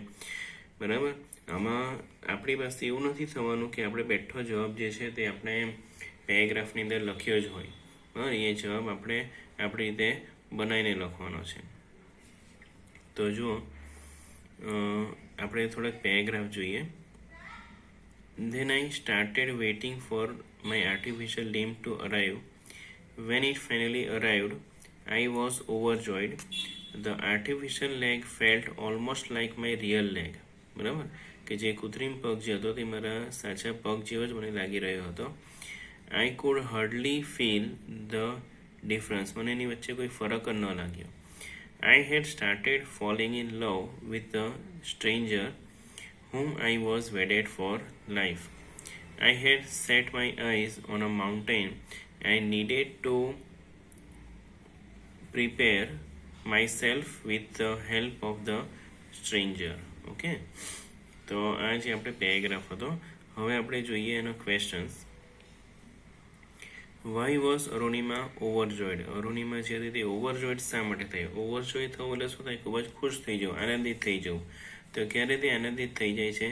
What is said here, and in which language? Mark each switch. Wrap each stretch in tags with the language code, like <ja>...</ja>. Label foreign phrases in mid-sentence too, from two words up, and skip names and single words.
<gu>બરાબર, આમાં આપણી પાસે એવું નથી થવાનું કે આપણે બેઠો જવાબ જે છે તે આપણે પેરેગ્રાફની અંદર લખ્યો જ હોય. બરાબર, એ જવાબ આપણે આપણી રીતે બનાવીને લખવાનો છે. તો જુઓ, આપણે થોડાક પેરેગ્રાફ જોઈએ.</gu> <en>Then I started waiting for my artificial limb to arrive. When it finally arrived, I was overjoyed. The artificial leg felt almost like my real leg.</en> <gu>બરાબર, કે જે કૃત્રિમ પગ જે હતો તે મારા સાચા પગ જેવો જ મને લાગી રહ્યો હતો.</gu> <en>I could hardly feel the difference.</en> <gu>મને એની વચ્ચે કોઈ ફરક જ ન લાગ્યો.</gu> <en>I had started falling in love with a stranger whom I was wedded for life. I had set my eyes on a mountain. I needed to prepare myself with the help of the stranger.</en> <gu>ઓકે, તો આ જે આપણે પેરેગ્રાફ હતો. હવે આપણે જોઈએ એનો ક્વેશ્ચન્સ.</gu> <en>Why was Arunima overjoyed?</en> <gu>અરુણિમા જે હતી તે ઓવરજોયડ શા માટે થઈ? ઓવરજોય થવું એટલે શું થાય? ખૂબ જ ખુશ થઈ જવું, આનંદિત થઈ જવું. તો ક્યારે તે આનંદિત થઈ જાય છે?</gu>